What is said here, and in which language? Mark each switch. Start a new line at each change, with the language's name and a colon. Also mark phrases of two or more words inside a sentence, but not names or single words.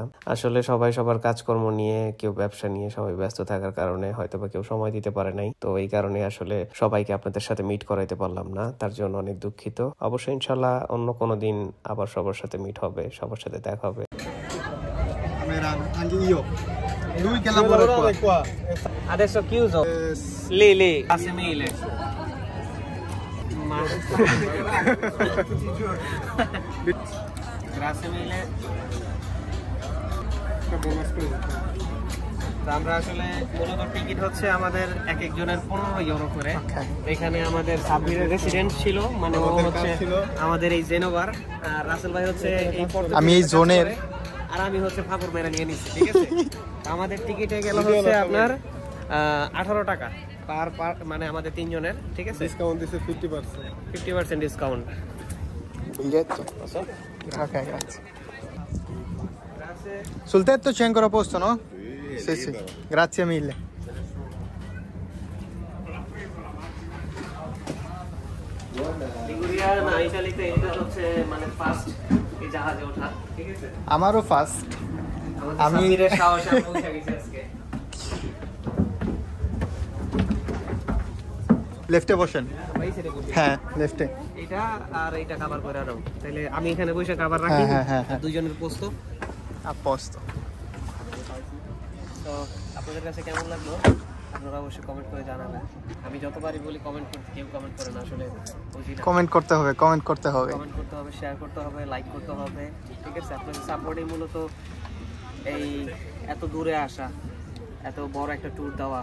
Bangla: আসলে সবাই সবার কাজকর্ম নিয়ে, কেউ ব্যবসা নিয়ে সবাই ব্যস্ত থাকার কারণে হয়তোবা কেউ সময় দিতে পারে নাই। তো এই কারণে আসলে সবাইকে আপনাদের সাথে মিট করাইতে পারলাম না, তার জন্য অনেক দুঃখিত। অবশ্যই ইনশাল্লাহ অন্য কোনো দিন আবার সবার সাথে মিট হবে, সবার সাথে দেখা হবে।
Italian: Lui che lavora qua. Adesso chiuso. Lì, grazie mille. Grazie mille.
Bangla: আমরা আসলে মূলত টিকিট হচ্ছে আমাদের এক একজনের 15 ইউরো করে। এখানে আমাদের সাব্বিরের রেসিডেন্ট ছিল, মানে ও হচ্ছে আমাদের এই জেনোভার, আর রাসেল ভাই হচ্ছে এই আমি এই জোনের, আর আমি হচ্ছে ফাপড় মেরে নিয়ে নিচ্ছি, ঠিক আছে। আমাদের টিকিটে গেল হচ্ছে আপনার 18 টাকা পার মানে আমাদের তিনজনের, ঠিক আছে। ডিসকাউন্ট দিছে 50% ডিসকাউন্ট।
Italian: Biglietto. Ok, grazie. Sul tetto c'è ancora posto, no? Sì, sì. Grazie mille.
Bangla: লিগুরিয়া না ইতালিতে এটা হচ্ছে মানে ফার্স্ট এই জাহাজে ওঠা, ঠিক আছে। আমারও ফার্স্ট। আমি এর সাহসে পৌঁছে গেছি আজকে। লেফটে বসেন। হ্যাঁ, লেফটে। এটা আর এটা কভার করে দাও, তাহলে আমি এখানে বসে কভার রাখি। হ্যাঁ, দুইজনের পোস্ত
Italian: a posto.
Bangla: তো আপনাদের কাছে কেমন লাগলো আপনারা অবশ্যই কমেন্ট করে জানাবেন। আমি যতবারই বলি কমেন্ট করতে, কেউ কমেন্ট করে না, আসলে বুঝি না। কমেন্ট করতে হবে, কমেন্ট করতে হবে, কমেন্ট করতে হবে, শেয়ার করতে হবে, লাইক করতে হবে, ঠিক আছে। আপনাদের সাপোর্টই মূলত এই এত দূরে আসা, এত বড় একটা ট্যুর দেওয়া।